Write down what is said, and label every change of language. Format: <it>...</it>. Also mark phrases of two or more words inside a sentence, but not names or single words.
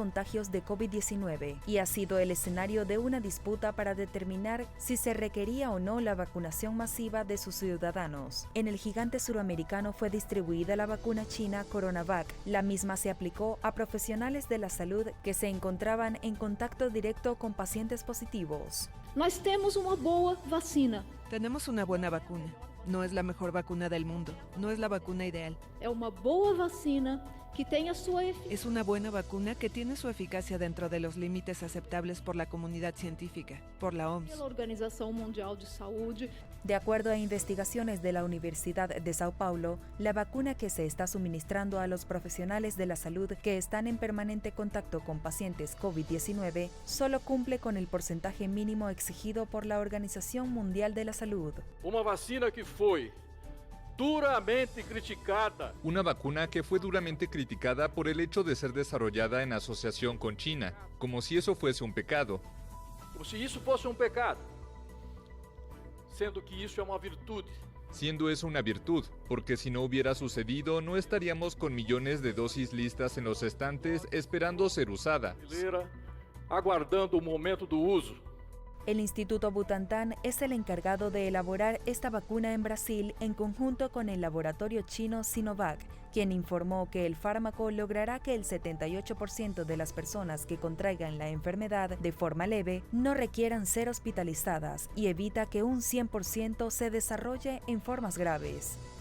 <es>contagios de COVID-19 y ha sido el escenario de una disputa para determinar si se requería o no la vacunación masiva de sus ciudadanos. En el gigante suramericano fue distribuida la vacuna china Coronavac. La misma se aplicó a profesionales de la salud que se encontraban en contacto directo con pacientes positivos.</es> <pt>Nós temos uma boa vacina.</pt> <es>Tenemos una buena vacuna. No es la mejor vacuna del mundo. No es la vacuna ideal.</es> <pt>É uma boa vacina que tem a sua</pt> <es>Es una buena vacuna que tiene su eficacia dentro de los límites aceptables por la comunidad científica, por la OMS.</es> <pt>pela Organização Mundial de Saúde.</pt> <es>De acuerdo a investigaciones de la Universidad de Sao Paulo, la vacuna que se está suministrando a los profesionales de la salud que están en permanente contacto con pacientes COVID-19 solo cumple con el porcentaje mínimo exigido por la Organización Mundial de la Salud.</es> <pt>Uma vacina que foi duramente criticada.</pt> <es>Una vacuna que fue duramente criticada por el hecho de ser desarrollada en asociación con China, como si eso fuese un pecado.</es> <pt>Como se isso fosse um pecado, sendo que isso é uma virtude.</pt> <es>Siendo eso una virtud, porque si no hubiera sucedido no estaríamos con millones de dosis listas en los estantes esperando ser usadas.</es> <pt>Brasileira, aguardando o momento do uso.</pt> <es>El Instituto Butantan es el encargado de elaborar esta vacuna en Brasil en conjunto con el laboratorio chino Sinovac, quien informó que el fármaco logrará que el 78% de las personas que contraigan la enfermedad de forma leve no requieran ser hospitalizadas y evita que un 100% se desarrolle en formas graves.</es>